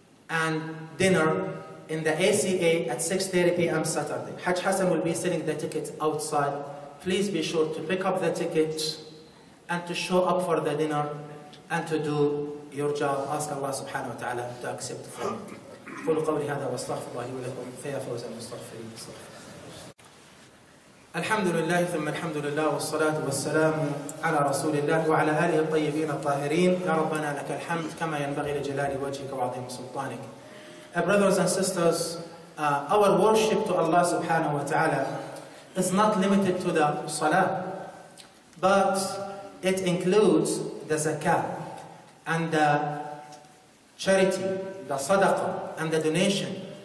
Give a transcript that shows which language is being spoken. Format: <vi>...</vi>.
<en>And dinner in the ACA at 6:30 p.m. Saturday. Hajj Hassan will be selling the tickets outside. Please be sure to pick up the tickets and to show up for the dinner and to do your job. Ask Allah subhanahu wa ta'ala to accept from you.</en> <ar>قولوا قولي هذا واستغفر الله لي ولكم فيا فوز المستغفرين. الحمد لله ثم الحمد لله والصلاة والسلام على رسول الله وعلى آله الطيبين الطاهرين. يا ربنا لك الحمد كما ينبغي لجلال وجهك وعظيم سلطانك.</ar> <en>Brothers and sisters, our worship to Allah subhanahu wa ta'ala is not limited to the salah, but it includes the zakah and the charity, the sadaqah and the donation.</en>